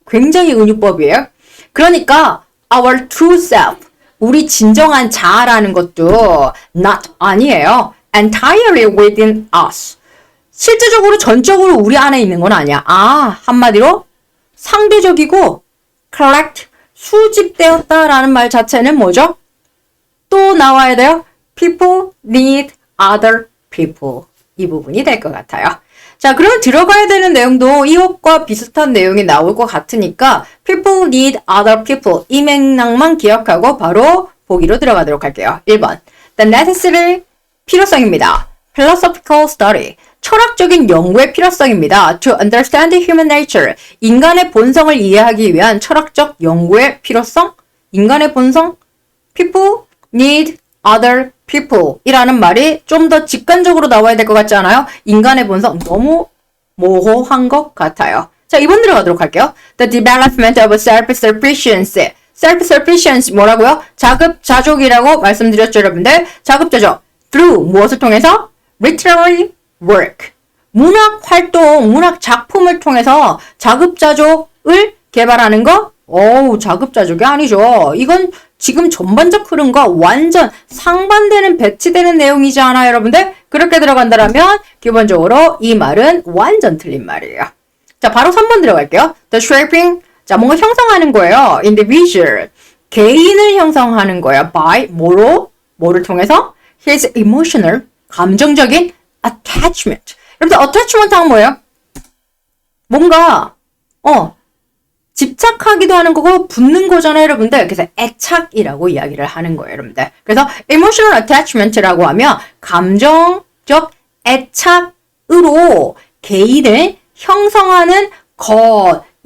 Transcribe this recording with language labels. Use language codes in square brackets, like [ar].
[ko] 굉장히 은유법이에요. 그러니까 [en] our true self, [ko] 우리 진정한 자아라는 것도 not, 아니에요. [en] entirely within us. [ko] 실제적으로 전적으로 우리 안에 있는 건 아니야. 한마디로 상대적이고 collect, 수집되었다라는 말 자체는 뭐죠? 또 나와야 돼요. [en] People need other people. [ko] 이 부분이 될 것 같아요. 자, 그러면 들어가야 되는 내용도 이것과 비슷한 내용이 나올 것 같으니까 [en] People need other people. [ko] 이 맥락만 기억하고 바로 보기로 들어가도록 할게요. 1번. [en] The necessary, [ko] 필요성입니다. [en] Philosophical study. [ko] 철학적인 연구의 필요성입니다. [en] To understand human nature. [ko] 인간의 본성을 이해하기 위한 철학적 연구의 필요성? 인간의 본성? [en] People need other people [ko] 이라는 말이 좀 더 직관적으로 나와야 될 것 같지 않아요? 인간의 본성 너무 모호한 것 같아요. 자, 2번 들어가도록 할게요. [en] The development of self-sufficiency. [ko] self-sufficiency 뭐라고요? 자급자족이라고 말씀드렸죠, 여러분들. 자급자족. through 무엇을 통해서? [en] literary work. [ko] 문학 활동, 문학 작품을 통해서 자급자족을 개발하는 거? 자급자족이 아니죠. 이건 지금 전반적 흐름과 완전 상반되는 배치되는 내용이지 않아요, 여러분들? 그렇게 들어간다면 기본적으로 이 말은 완전 틀린 말이에요. 자, 바로 3번 들어갈게요. [en] The shaping, [ko] 자, 뭔가 형성하는 거예요. individual, 개인을 형성하는 거예요. by, 뭐를 통해서? [en] his emotional, [ko] 감정적인 [en] attachment. [ko] 여러분들 attachment 하면 뭐예요? 뭔가 집착하기도 하는 거고 붙는 거잖아요, 여러분들. 그래서 애착이라고 이야기를 하는 거예요, 여러분들. 그래서 emotional attachment라고 하면 감정적 애착으로 개인을 형성하는 것이다.